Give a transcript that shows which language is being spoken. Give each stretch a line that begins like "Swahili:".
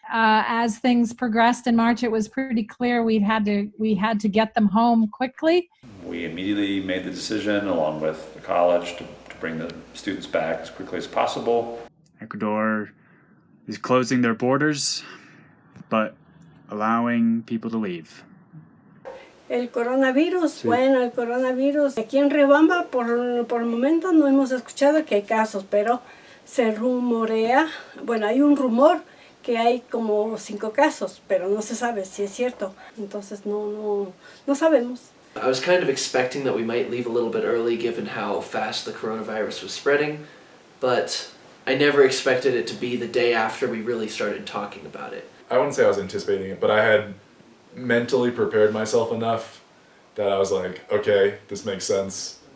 English: As things progressed in March, it was pretty clear we had to get them home quickly. We immediately made the decision, along with the college, to bring the students back as quickly as possible. Ecuador is closing their borders, but allowing people to leave.
Spanish: El coronavirus, bueno, el coronavirus aquí en Riobamba por el momento no hemos escuchado que hay casos, pero se rumorea, bueno, hay un rumor que hay como 5 casos, pero no se sabe si es cierto, entonces no sabemos.
English: I was kind of expecting that we might leave a little bit early given how fast the coronavirus was spreading, but I never expected it to be the day after we really started talking about it. I wouldn't say I was anticipating it, but I had mentally prepared myself enough that I was like, okay, this makes sense.